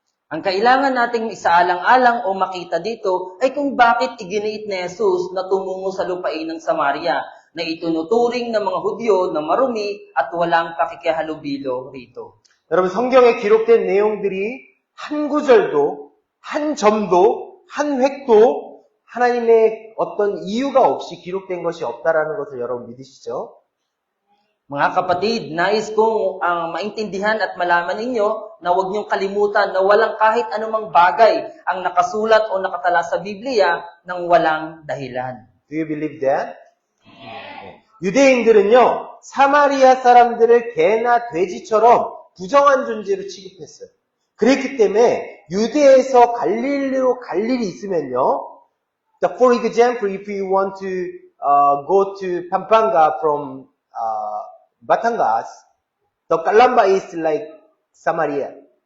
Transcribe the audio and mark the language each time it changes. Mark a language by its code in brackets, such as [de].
[tl] Ang kailangan nating isaalang-alang o makita dito ay kung bakit iginiit ni Jesus na tumungo sa lupain ng Samaria na itunuturing ng mga Hudyo na marumi at walang pakikihalubilo rito. [ko] 여러분 성경에 기록된 내용들이 한 구절도, 한 점도, 한 획도 하나님의 어떤 이유가 없이 기록된 것이 없다라는 것을 여러분 믿으시죠? [tl] Mga kapatid, nais kong maintindihan at malaman ninyo na huwag niyong kalimutan na walang kahit anumang bagay ang nakasulat o nakatala sa Biblia ng walang dahilan. [en] Do you believe that? [ko] 유대인들은요, 사마리아 사람들을 개나 돼지처럼 부정한 존재로 취급했어요. [en] 그랬기 때문에 유대에서 갈릴리로 갈 일이 있으면요, for example, if you want to go to Pampanga from Batangas, the Calamba is like Samaritan.